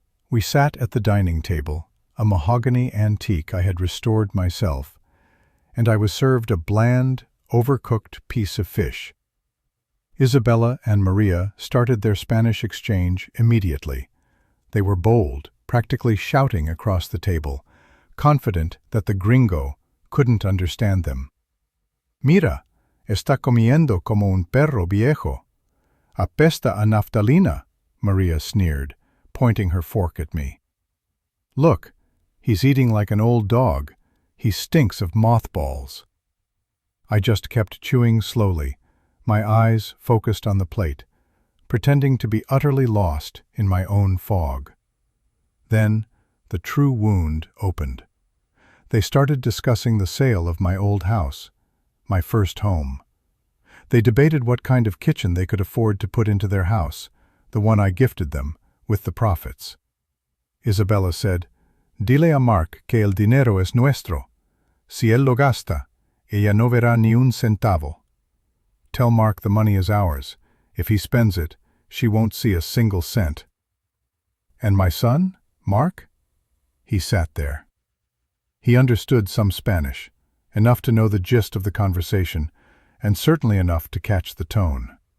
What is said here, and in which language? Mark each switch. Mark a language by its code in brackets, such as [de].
[en] We sat at the dining table, a mahogany antique I had restored myself, and I was served a bland, overcooked piece of fish. Isabella and Maria started their Spanish exchange immediately. They were bold, practically shouting across the table, confident that the gringo couldn't understand them. [es] "Mira, está comiendo como un perro viejo. Apesta a naftalina," [en] Maria sneered, pointing her fork at me. "Look, he's eating like an old dog. He stinks of mothballs." I just kept chewing slowly, my eyes focused on the plate, pretending to be utterly lost in my own fog. Then the true wound opened. They started discussing the sale of my old house, my first home. They debated what kind of kitchen they could afford to put into their house, the one I gifted them, with the profits. Isabella said. [es] Dile a Mark que el dinero es nuestro. Si él lo gasta, ella no verá ni un centavo. [en] Tell Mark the money is ours. If he spends it, she won't see a single cent. And my son, Mark? He sat there. He understood some Spanish, enough to know the gist of the conversation, and certainly enough to catch the tone.